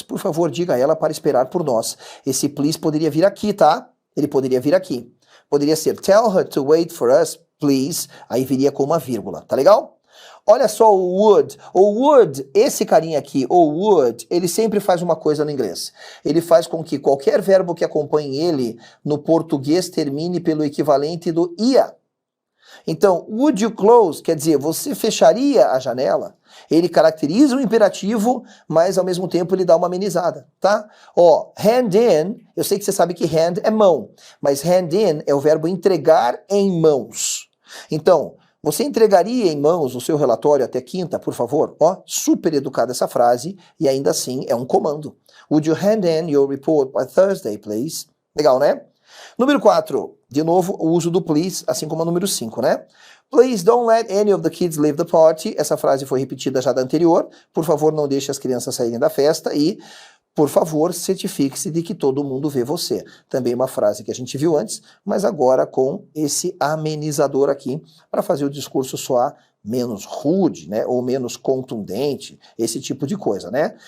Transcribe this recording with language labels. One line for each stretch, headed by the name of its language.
Portuguese: Por favor, diga a ela para esperar por nós. Esse please poderia vir aqui, tá? Ele poderia vir aqui. Poderia ser
English: tell her to wait for us, please.
Portuguese: Aí viria com uma vírgula, tá legal? Olha só o would. O would, esse carinha aqui, o would, ele sempre faz uma coisa no inglês. Ele faz com que qualquer verbo que acompanhe ele no português termine pelo equivalente do ia. Então,
English: would you close,
Portuguese: quer dizer, você fecharia a janela? Ele caracteriza o imperativo, mas ao mesmo tempo ele dá uma amenizada, tá? Hand in, eu sei que você sabe que hand é mão, mas hand in é o verbo entregar em mãos. Então, você entregaria em mãos o seu relatório até quinta, por favor? Super educada essa frase e ainda assim é um comando.
English: Would you hand in your report by Thursday, please?
Portuguese: Legal, né? Número 4, de novo, o uso do please, assim como a número 5, né?
English: Please don't let any of the kids leave the party.
Portuguese: Essa frase foi repetida já da anterior. Por favor, não deixe as crianças saírem da festa. E por favor, certifique-se de que todo mundo vê você. Também uma frase que a gente viu antes, mas agora com esse amenizador aqui, para fazer o discurso soar menos rude, né, ou menos contundente, esse tipo de coisa, né?